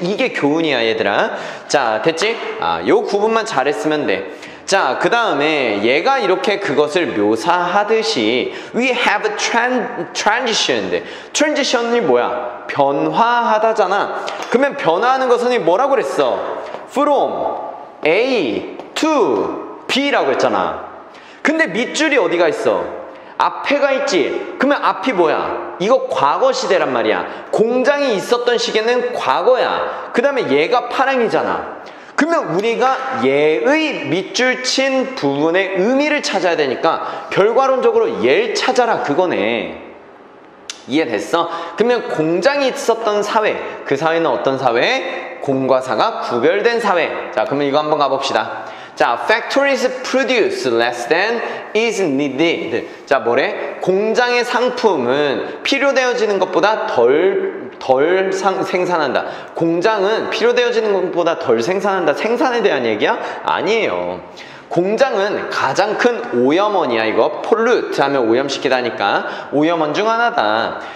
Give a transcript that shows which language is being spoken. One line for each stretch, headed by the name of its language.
Korean: 이게 교훈이야 얘들아. 자, 됐지? 요 구분만 잘했으면 돼. 자, 그 다음에 얘가 이렇게 그것을 묘사하듯이
English: We have transitioned.
Korean: transition이 뭐야? 변화하다잖아. 그러면 변화하는 것은 뭐라고 그랬어?
English: From A to B
Korean: 라고 했잖아. 근데 밑줄이 어디가 있어? 앞에가 있지. 그러면 앞이 뭐야? 이거 과거 시대란 말이야. 공장이 있었던 시기는 과거야. 그 다음에 얘가 파랑이잖아. 그러면 우리가 얘의 밑줄 친 부분의 의미를 찾아야 되니까 결과론적으로 얘를 찾아라 그거네. 이해됐어? 그러면 공장이 있었던 사회, 그 사회는 어떤 사회? 공과 사가 구별된 사회. 자, 그러면 이거 한번 가봅시다.
English: 자, factories produce less than is needed.
Korean: 자, 뭐래? 공장의 상품은 필요되어지는 것보다 덜 생산한다. 공장은 필요되어지는 것보다 덜 생산한다. 생산에 대한 얘기야? 아니에요. 공장은 가장 큰 오염원이야. 이거 pollute 하면 오염시키다니까 오염원 중 하나다.